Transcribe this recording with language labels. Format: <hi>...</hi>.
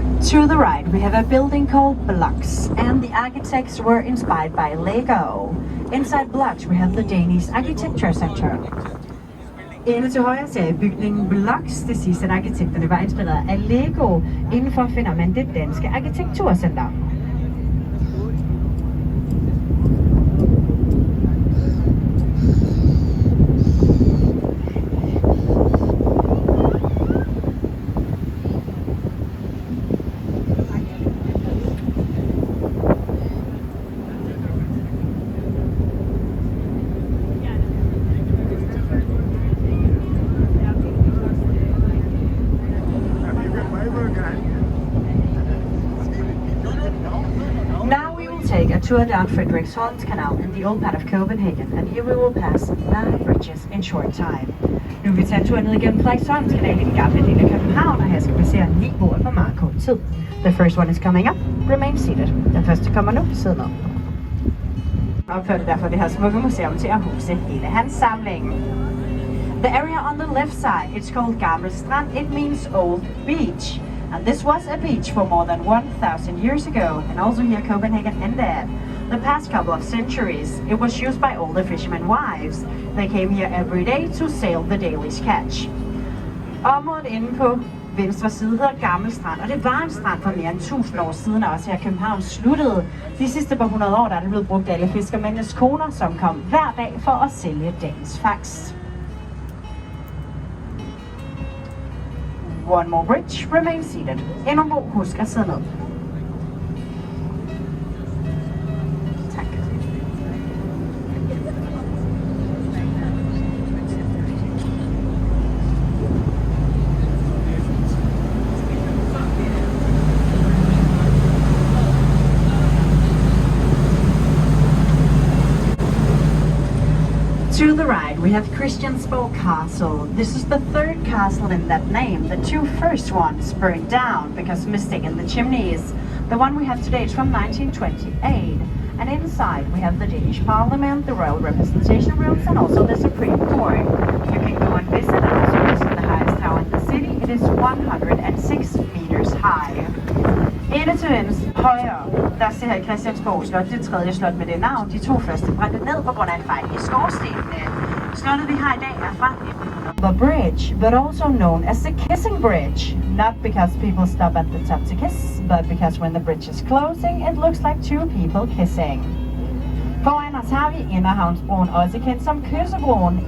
<en>To the right, we have a building called Blocks, and the architects were inspired by Lego. Inside Blocks, we have the Danish Architecture Center.</en> <da>Inde til højre ser I bygningen Blocks. Det siges, at arkitekterne var inspireret af Lego. Indenfor finder man det danske arkitekturcenter.</da> <en>take a tour down Frederiksholm's Canal in the old part of Copenhagen, and here we will pass 9 bridges in short time.</en> <da>Nu vil vi tage en tur ned igennem Frederiksholms Kanal i den gamle del af København, og her skal vi se 9 broer på meget kort tid.</da> <en>The first one is coming up. Remain seated.</en> <da>Den første kommer nu. Sid ned. Opførte derfor det her smukke museum til at huse hele hans samling.</da> <en>The area on the left side, it's called Gamle Strand. It means old beach. And this was a beach for more than 1,000 years ago, and also here Copenhagen ended. The past couple of centuries, it was used by older fishermen wives. They came here every day to sail the daily catch.</en> <da>Området inde på venstre side hedder Gammel Strand, og det var en strand for mere end 1000 år siden, og også her København sluttede. De sidste par 100 år, der er det blevet brugt af alle fiskermændenes koner, som kom hver dag for at sælge dagens fangst.</da> <en>One more bridge, remain seated.</en> <da>Endnu en bro, husk at sidde ned. Tak.</da> <en>To the right, we have Christiansborg Castle. This is the third castle in that name. The 2 first ones burned down because of mistake in the chimneys. The one we have today is from 1928. And inside we have the Danish Parliament, the Royal Representation Rooms, and also the Supreme Court. You can go and visit and also visit the highest tower in the city. It is 106 meters high.</en> <da>Inde til højre, der ser I Christiansborg Slot, det tredje slot med det navn. De 2 første brændte ned på grund af en fejl i skorstenene. Slottet vi har i dag er fra 1900.</da> <en>The bridge, but also known as the kissing bridge. Not because people stop at the top to kiss, but because when the bridge is closing, it looks like 2 people kissing.</en> <da>Foran os har vi Inderhavnsbroen, også kendt som Kyssebroen.</da>